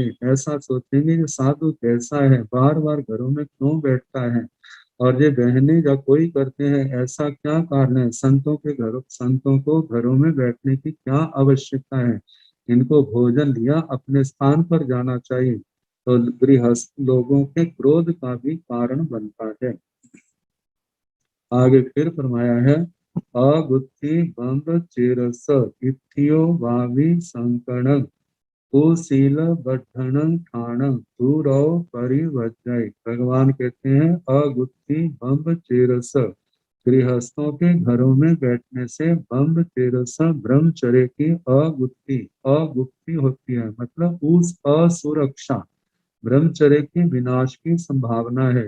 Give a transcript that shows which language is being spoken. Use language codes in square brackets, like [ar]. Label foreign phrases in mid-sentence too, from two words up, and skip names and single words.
[hi] ऐसा सोचेंगे कि साधु कैसा है, बार बार घरों में क्यों बैठता है, और ये बहने या कोई करते हैं ऐसा क्या कारण है, संतों को घरों में बैठने की क्या आवश्यकता है, इनको भोजन लिया अपने स्थान पर जाना चाहिए। तो गृहस्थ लोगों के क्रोध का भी कारण बनता है। [pi] आगे फिर फरमाया है अगुत्थि बंद चेरस इत्थियो वावी संकणं कुशील बढ़न ठाण तू रौ परिवज्जय। [hi] भगवान कहते हैं [pi] अगुत्थि बम्ब चेरस, [hi] गृहस्थों के घरों में बैठने से [pi] बम्ब चेरस [hi] ब्रह्मचर्य की अगुत्थि, अगुप्ति होती है, मतलब उस असुरक्षा, ब्रह्मचर्य के विनाश की संभावना है।